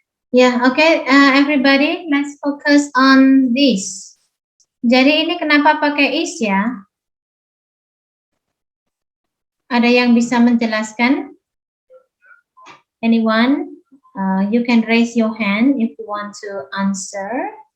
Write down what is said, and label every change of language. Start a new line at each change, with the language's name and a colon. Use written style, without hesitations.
English: Ya, okay, everybody, let's focus on this.
Indonesian: Jadi ini kenapa pakai is ya? Ada yang bisa menjelaskan?
English: Anyone? You can raise your hand if you want to answer.